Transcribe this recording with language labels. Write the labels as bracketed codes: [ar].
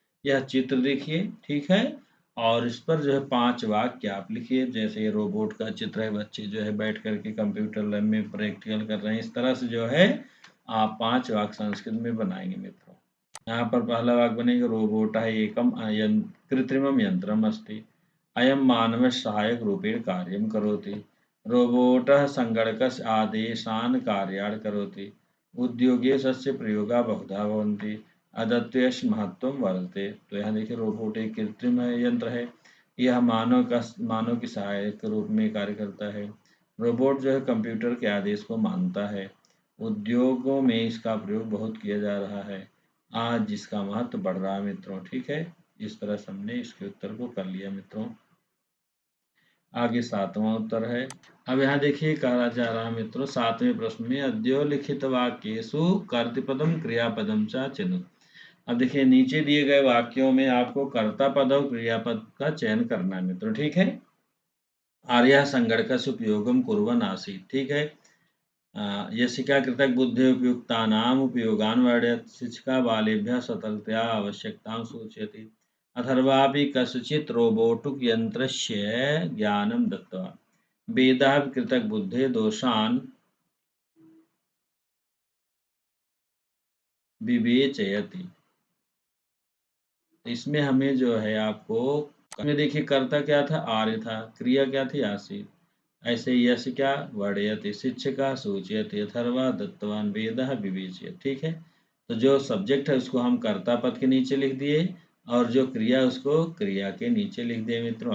[hi] यह चित्र देखिए, ठीक है, और इस पर जो है 5 वाक्य आप लिखिए। जैसे ये रोबोट का चित्र है, बच्चे जो है बैठ करके कंप्यूटर लैब में प्रैक्टिकल कर रहे हैं। इस तरह से जो है आप 5 वाक्य संस्कृत में बनाएंगे मित्रों। यहाँ पर पहला वाक्य बनेगा [sa] रोबोटः एकम कृत्रिमं यन्त्रम् अस्ति। अयं मानवस्य सहायकरूपेण कार्यं करोति। रोबोटः संगणकस्य आदेशान् कार्यान् करोति। उद्योगे तस्य प्रयोगाः बहुधा भवन्ति। अद्वितीयस्य महत्त्वं वर्तते। [hi] तो यहाँ देखिए रोबोट एक कृत्रिम यंत्र है। यह मानव की सहायक के रूप में कार्य करता है। रोबोट जो है कंप्यूटर के आदेश को मानता है। उद्योगों में इसका प्रयोग बहुत किया जा रहा है। आज जिसका महत्व बढ़ रहा है मित्रों। ठीक है, इस तरह से हमने इसके उत्तर को कर लिया मित्रों। आगे 7वां उत्तर है। अब यहाँ देखिए कहा जा रहा है मित्रों 7वें प्रश्न में [sa] अद्यो लिखित वाक्येषु कर्तृपदम क्रियापदम च चिन्ह। [hi] अब देखिए नीचे दिए गए वाक्यों में आपको कर्ता पद और क्रियापद का चयन करना है मित्रों। ठीक है। [sa] आर्यः संगणकस्य उपयोगं कुर्वन् आसीत्। [hi] ठीक है। [sa] यशिका कृतक बुद्धि उपयुक्तानाम् उपयोगान् वर्णयत्। शिक्षिका बालेभ्यः सतर्कतया आवश्यकतां सूचयति। अथर्वापि कस्यचित् रोबोटुक यन्त्रस्य ज्ञानं दत्तवान्। वेदः कृतक बुद्धेः दोषान् विवेचयति। [hi] इसमें हमें जो है आपको में देखिए कर्ता क्या था, आर्य था, क्रिया क्या थी, आसीत। ऐसे यश क्या वर्णयति, शिक्षका सूचयति, अथर्वा दत्तवान, वेदः विवेचयति। ठीक है। तो जो सब्जेक्ट है उसको हम कर्ता पद के नीचे लिख दिए और जो क्रिया उसको क्रिया के नीचे लिख दिए मित्रों।